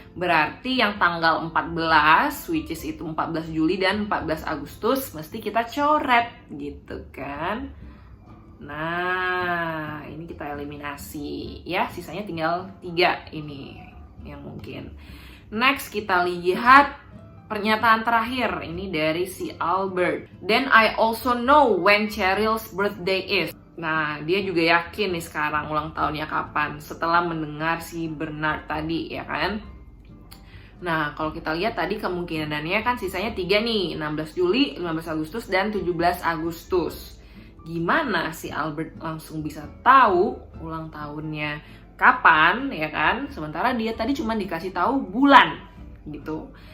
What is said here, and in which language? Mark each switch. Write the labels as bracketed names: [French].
[Indonesian] Berarti yang tanggal 14, [English] which is [Indonesian] itu 14 Juli dan 14 Agustus, mesti kita coret gitu kan. Nah, ini kita eliminasi ya, sisanya tinggal 3 ini yang mungkin. Next kita lihat pernyataan terakhir, ini dari si Albert. [English] Then I also know when Cheryl's birthday is. [Indonesian] Nah, dia juga yakin nih sekarang ulang tahunnya kapan setelah mendengar si Bernard tadi ya kan. Nah, kalau kita lihat tadi kemungkinannya kan sisanya 3 nih, 16 Juli, 15 Agustus, dan 17 Agustus. Gimana si Albert langsung bisa tahu ulang tahunnya kapan ya kan, sementara dia tadi cuma dikasih tahu bulan gitu.